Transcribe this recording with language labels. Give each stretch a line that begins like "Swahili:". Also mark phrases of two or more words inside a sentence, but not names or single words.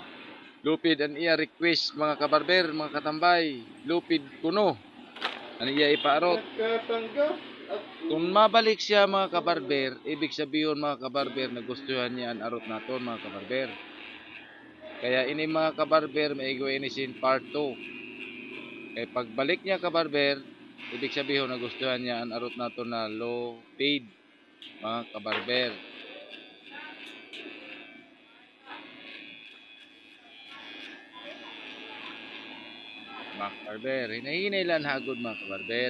Hiligaynon: Lupid ang iya request mga kabarber, mga katambay. Lupid kuno. Ano iya ipaarot? Kung mabalik siya mga kabarber,
Filipino: ibig sabihin
Hiligaynon: mga kabarber na gustuhan niya ang arot naton mga kabarber. Kaya ini mga kabarber maigwa ini sin part 2. Kaya pagbalik niya kabarber,
Filipino: ibig sabihin
Hiligaynon: na gustuhan niya ang arot naton na
English: low paid
Hiligaynon: mga kabarber. Mga kabarber, hinahinay lang hagod mga kabarber.